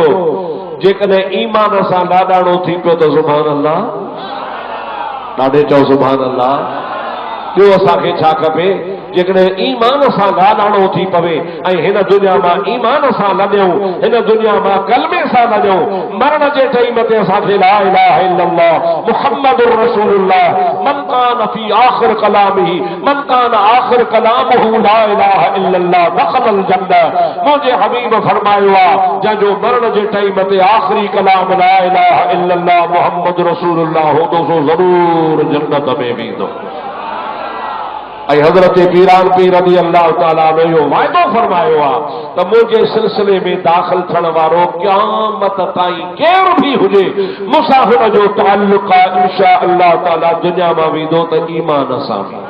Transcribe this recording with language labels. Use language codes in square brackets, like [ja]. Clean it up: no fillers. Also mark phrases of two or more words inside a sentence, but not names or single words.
[sd] जेकॾहिं ईमान सां लाॾाणो थी पियो त [ar] سبحان الله, [sd] ॾाढे चओ [ar] سبحان الله. [sd] ॿियो असांखे छा खपे? जेकॾहिं ईमान सां लाॾाणो थी पवे ऐं हिन दुनिया मां ईमान सां लॾियूं, हिन दुनिया मां कलमे सां लॾियूं, मरण जे टाइम ते असांखे [ar] لا إله إلا الله محمد رسول الله من كان في آخر كلامه من كان آخر كلامه لا إله إلا الله دخل الجنة. [sd] मुंहिंजे हबीब फरमायो आहे जंहिंजो मरण जे टाइम ते आखिरी कलाम [ar] لا إله إلا الله محمد رسول الله [sd] हूंदो सो ज़रूर जन्नत में वेंदो। ऐं हज़रत पीरान पीर [ar] رضي الله تعالى [sd] ने इहो वाइदो फरमायो आहे त मुंहिंजे सिलसिले में दाख़िल थियण वारो क़यामत ताईं केरु बि हुजे मूंसां हुन जो ताल्लुक़ आहे [ar] إن شاء الله تعالى [sd] दुनिया मां वेंदो त ईमान सां।